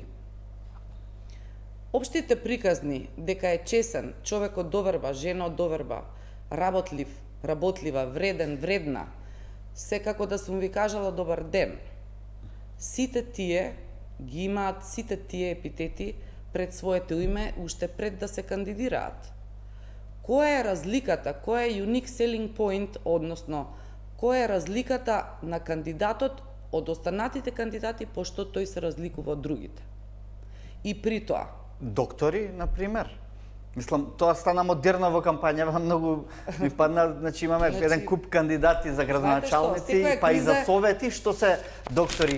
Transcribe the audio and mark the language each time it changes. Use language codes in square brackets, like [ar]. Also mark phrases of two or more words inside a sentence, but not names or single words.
[mk] Општите приказни дека е чесен, човек од доверба, жена од доверба, работлив, работлива, вреден, вредна, секако да сум ви кажала добар ден. Сите тие ги имаат сите тие епитети пред своето име уште пред да се кандидираат. Која е разликата, која е [en] unique selling point, [mk] односно која е разликата на кандидатот од останатите кандидати, пошто тој се разликува од другите? И при тоа доктори, например. Мислам, тоа стана модерно во кампањава, многу ми падна, значи имаме еден куп кандидати за градоначалници, па и за совети, што се доктори.